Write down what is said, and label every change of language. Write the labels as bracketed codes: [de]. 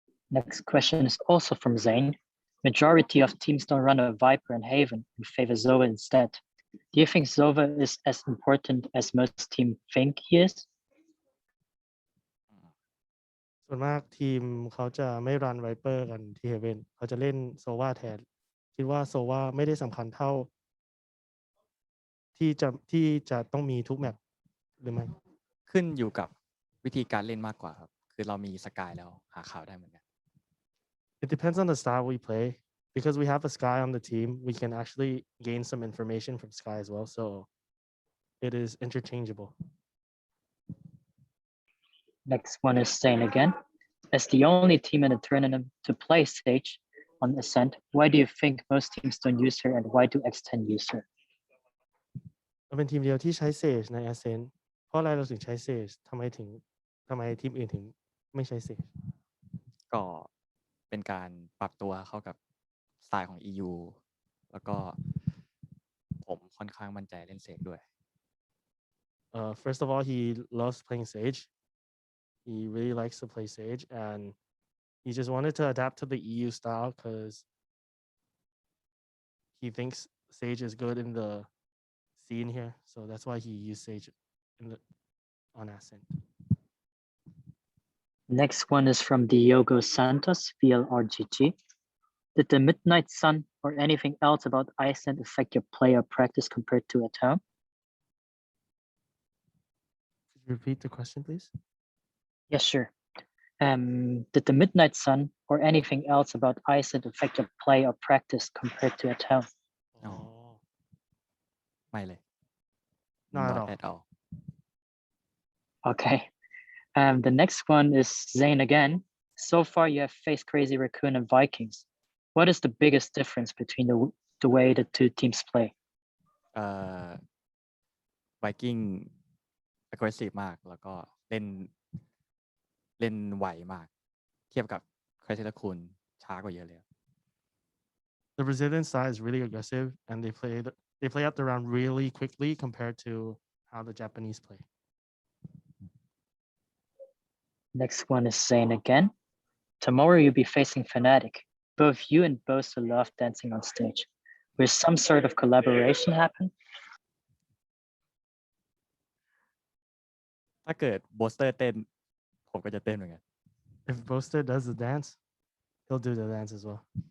[en] Next question is also from Zane. Majority of teams don't run a Viper and Haven and favor Zova instead. Do you think Zova is as important as most teams think he is? [th] ส่วนมากทีมเขาจะไม่รันไวเปอร์กันที่เฮเว่นเขาจะเล่นโซวาแทนคิดว่าโซวาไม่ได้สำคัญเท่าที่จะต้องมีทุกแมปหรือไม่ ขึ้นอยู่กับวิธีการเล่นมากกว่าครับคือเรามีสกายแล้วหาข่าวได้เหมือนกัน [en] It depends on the style we play because we have a Sky on the team we can actually gain some information from Sky as well so it is interchangeable. Next one is Zane again. As the only team in the tournament to play Sage on Ascent, why do you think most teams don't use her and why do X10 use her? [th] เราเป็นทีมเดียวที่ใช้ Sage ใน Ascent เพราะอะไรเราถึงใช้ Sage ทำไมทีมอื่นถึงไม่ใช้ Sage ก็เป็นการปรับตัวเข้ากับสไตล์ของ EU แล้วก็ผมค่อนข้างมั่นใจเล่นเซกด้วย [en] First of all he loves playing Sage he really likes to play Sage and he just wanted to adapt to the EU style because he thinks Sage is good in the scene here so that's why he used Sage on Ascent. Next one is from Diogo Santos, VLRGG. Did the midnight sun or anything else about Iceland affect your play or practice compared to at home? Could you repeat the question, please? Yes, sure. Did the midnight sun or anything else about Iceland affect your play or practice compared to at home? No. [th] ไม่เลย [en] Not at all. Okay. The next one is Zane again. So far, you have faced Crazy Raccoon and Vikings. What is the biggest difference between the way the two teams play? [th] Viking aggressive มากแล้วก็เล่นไวมากเทียบกับ Crazy Raccoon ช้ากว่าเยอะเลย [en] The Brazilian side is really aggressive and they play out the round really quickly compared to how the Japanese play. Next one is Zane again. Tomorrow you'll be facing Fnatic. Both you and Boaster love dancing on stage. Will some sort of collaboration happen? [th] ถ้าเกิด Boaster เต้นผมก็จะเต้นเหมือนกัน [en] If Boaster does the dance, he'll do the dance as well.